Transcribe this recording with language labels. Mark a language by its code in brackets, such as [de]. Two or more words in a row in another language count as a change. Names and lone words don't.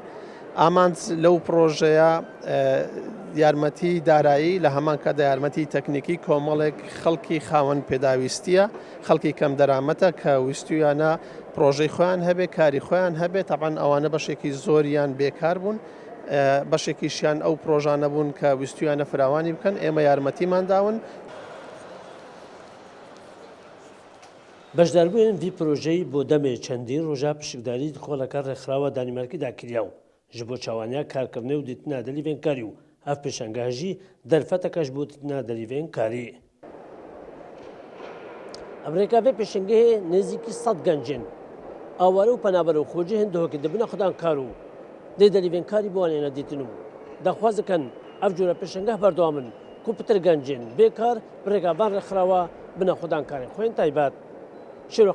[ckb] ئامانج لەو پرۆژەیە یارمەتی دارایی لە هەمان کاتدا یارمەتی تەکنیکی کۆمەڵێک خەڵکی خاوەن پێداویستیە خەڵکی کەم دەرامەتە کە ویستویانە پرۆژەی خۆیان هەبێت کاری خۆیان هەبێت تەبەن ئەوانە بەشێکی زۆریان بێکار بوون بەشێکیشیان ئەو پرۆژانە بوون کە ویستویانە فراوانی بکەن ئێمە یارمەتیمان داون. [ku] بەشداربووین وی پرۆژەی بۆ دەمێ چەندین ڕۆژە پشکداری خۆڵەکە ڕێکخراوە دانیمارکیدا کراوە ji bo çawaniya karkirinê û dîtina delîvên karî û ev pêşangeha jî derfeteke ji bo dîtina delîvên karî. Ev rêkavê pêşangehê nêzîkî 100 gencên aware û penaber û xwecihên dihokê dibine xudan kar û dê delîvên karî bi wan êne dîtin û daxwaz dikin ev cûre pêşangeh berdewam bin ku pitir gencên bêkar bi rêgavan rêxirawa bine xudan karên xwe yên taybet.